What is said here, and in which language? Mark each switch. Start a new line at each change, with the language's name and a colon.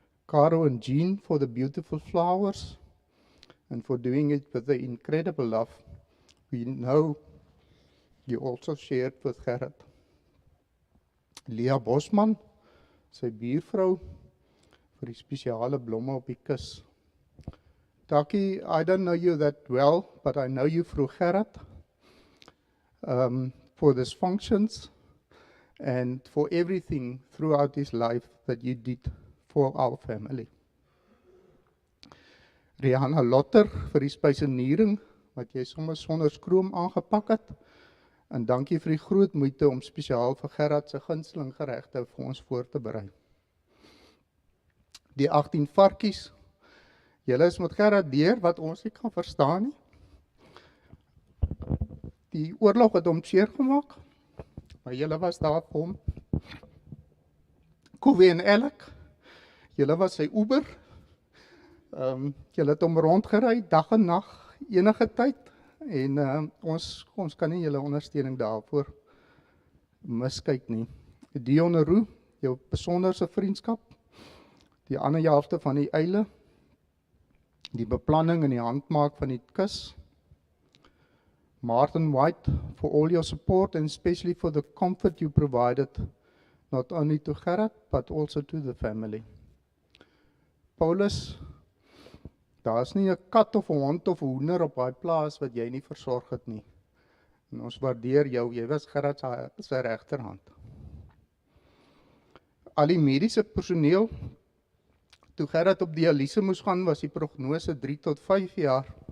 English: Caro and Jean for the beautiful flowers and for doing it with the incredible love we know you also shared with Gerhard.
Afrikaans: Leah Bosman, sy buurvrou, vir die spesiale blomme op die kus.
English: Taki, I don't know you that well, but I know you through Gerhard for these functions and for everything throughout his life that you did for our family.
Afrikaans: Rihanna Lotter vir die spysenering wat jy sommer sonder skroom aangepak het. En dankie vir die groot moeite om spesiaal vir Gerhard se gunsteling geregte vir ons voor te berei. Die 18 varkies, julle is met Gerhard deur wat ons nie kan verstaan nie. Die oorlog het hom seer gemaak, maar julle was daar vir hom. Kowie en Elk, julle was sy Uber, julle het hom rondgery, dag en nag, enige tyd, en ons kan nie julle ondersteuning daarvoor miskyk nie. Dion Roux, jou besonderse vriendskap, die ander helfte van die eile, die beplanning en die handmaak van die kus.
English: Martin White, for all your support and especially for the comfort you provided, not only to Gerhard, but also to the family.
Afrikaans: Paulus, daar is nie 'n kat of 'n hond of 'n hoender op daai plaas wat jy nie versorg het nie. En ons waardeer jou, jy was Gerhard sy regterhand. Al die mediese personeel, toe Gerhard op dialyse moes gaan, was die prognose 3 tot 5 jaar.